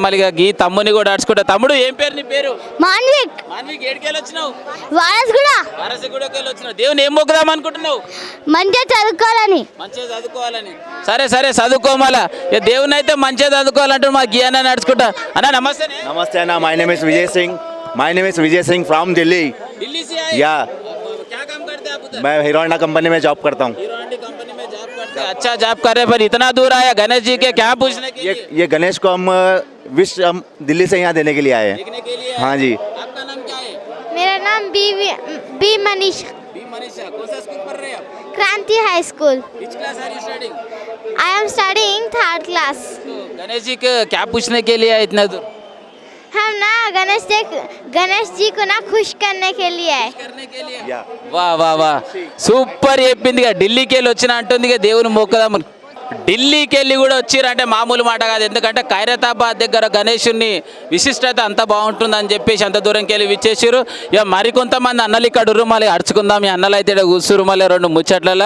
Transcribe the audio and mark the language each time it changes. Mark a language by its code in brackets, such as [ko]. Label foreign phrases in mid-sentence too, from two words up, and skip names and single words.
[te] మళ్ళీ ఈ తమ్ముని కూడా అడుచుకుంటా. తమ్ముడు ఏం పేరు నీ పేరు? మాన్విక్. మాన్విక్ ఏడికెళ్ళి వచ్చినావు? వారసుగూడకి వెళ్ళి వచ్చినావు. దేవుని ఏం మొక్కుదాం అనుకుంటున్నావు? మంచిగా చదువుకోవాలని. మంచిగా చదువుకోవాలని. సరే సరే చదువుకోమాలా. దేవుని అయితే మంచిగా చదువుకోవాలంటే మా గియాన నడుచుకుంటా. అన్న నమస్తే. [en] नमस्ते अन्ना, my name is Vijay Singh from Delhi. [hi] दिल्ली से आए? या क्या काम करते हैं आप उधर? मैं हीरो होंडा कंपनी में जॉब करता हूँ. हीरो होंडा कंपनी में जॉब करते हैं. अच्छा जॉब कर रहे हैं, पर इतना दूर आया गणेश जी के क्या पूछने के लिए? ये गणेश को हम विश हम दिल्ली से यहाँ देने के लिए आए हैं. देखने के लिए? हाँ जी. आपका नाम क्या है? मेरा नाम बी मनीषा. बी मनीषा. कौन सा स्कूल पढ़ रहे हैं आप? क्रांति हाई स्कूल. [en] Which class are you studying? I am studying 3rd class. [hi] तो गणेश जी के क्या पूछने के लिए आए इतना दूर? हम ना गणेश जी को ना खुश करने के लिए है। [te] వా వా వా సూపర్ చెప్పింది ఇక ఢిల్లీకి వెళ్ళి వచ్చిన అంటుంది ఇక దేవుని మొక్కదాం ఢిల్లీకి వెళ్ళి కూడా వచ్చిరంటే మామూలు మాట కాదు. ఎందుకంటే ఖైరతాబాద్ దగ్గర గణేషుని విశిష్టత అంత బాగుంటుందని చెప్పేసి అంత దూరంకి వెళ్ళి విచ్చేసారు. ఇక మరికొంతమంది అన్నలు ఇక్కడ ఉర్రు మళ్ళీ అడుచుకుందాం. ఈ అన్నలు అయితే కూర్చురు మళ్ళీ రెండు ముచ్చట్లలో.